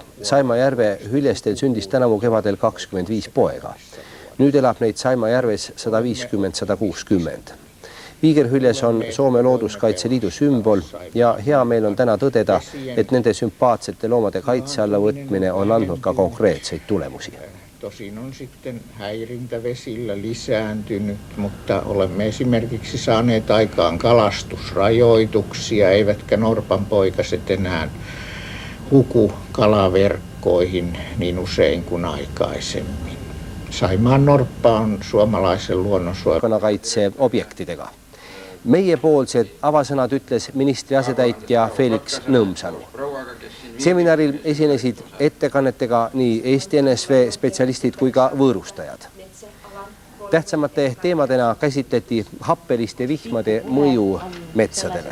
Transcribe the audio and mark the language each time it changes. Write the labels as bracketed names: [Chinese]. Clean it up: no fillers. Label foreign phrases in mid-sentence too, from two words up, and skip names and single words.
[Estonian] Saima järve hüljestel sündis tänavu kevadel 25 poega. Nüüd elab neid Saima järves 150-160. Viigerhüljes on Soome Looduskaitse Liidu sümbol ja hea meel on täna tõdeda, et nende sümpaatsete loomade kaitse alla võtmine on andnud ka konkreetseid tulemusi. [Finnish] Tosin on sitten häirintä vesillä lisääntynyt, mutta olemme esimerkiksi saaneet aikaan kalastusrajoituksia, eivätkä norpanpoikaset enää huku kalaverkkoihin niin usein kuin aikaisemmin. Saimaan norppa on suomalaisen luonnonsuojelun [Estonian] objektidega. Meiepoolsed avasõnad ütles ministri asetäitja Felix Nõmsalu. Seminaril esinesid ettekannetega nii Eesti NSV spetsialistid kui ka võõrustajad. Tähtsamate teemadena käsitleti happeliste vihmade mõju metsadele.